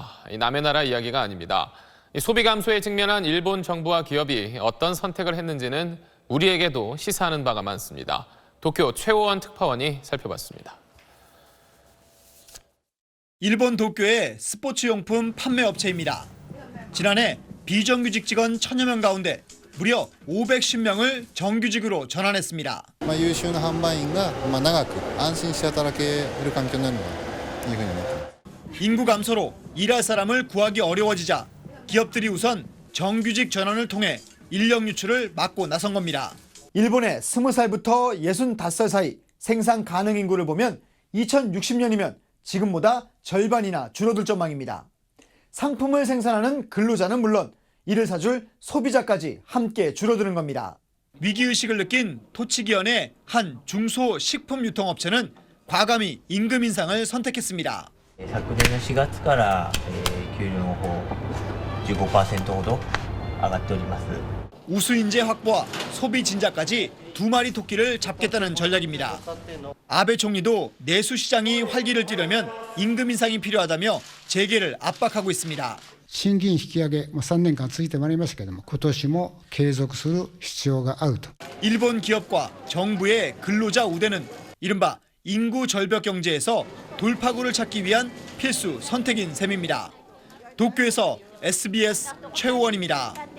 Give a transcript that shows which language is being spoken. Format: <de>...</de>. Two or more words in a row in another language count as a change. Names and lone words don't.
<ko>남의 나라 이야기가 아닙니다. 소비 감소에 직면한 일본 정부와 기업이 어떤 선택을 했는지는 우리에게도 시사하는 바가 많습니다. 도쿄 최호원 특파원이 살펴봤습니다. 일본 도쿄의 스포츠용품 판매업체입니다. 지난해 비정규직 직원 1000여 명 가운데 무려 510명을 정규직으로 전환했습니다.</ko> <ja>優秀な販売員が長く安心して働ける環境になるのはいいふうに思っています。</ja> <ko>인구 감소로 일할 사람을 구하기 어려워지자 기업들이 우선 정규직 전환을 통해 인력 유출을 막고 나선 겁니다. 일본의 20살부터 65살 사이 생산 가능 인구를 보면 2060년이면 지금보다 절반이나 줄어들 전망입니다. 상품을 생산하는 근로자는 물론 이를 사줄 소비자까지 함께 줄어드는 겁니다. 위기의식을 느낀 토치기현의 한 중소식품유통업체는 과감히 임금 인상을 선택했습니다.</ko> <ja>昨年の4月から給料の方 15% ほど上がっております。</ja> <ko>우수인재 확보와 소비 진작까지 두 마리 토끼를 잡겠다는 전략입니다. 아베 총리도 내수 시장이 활기를 띠려면 임금 인상이 필요하다며 재계를 압박하고 있습니다.</ko> <ja>賃金引き上げ3年間続いてまいりましたけれども、今年も継続する必要があると。</ja> <ko>일본 기업과 정부의 근로자 우대는 이른바 인구 절벽 경제에서 돌파구를 찾기 위한 필수 선택인 셈입니다. 도쿄에서 SBS 최호원입니다.</ko>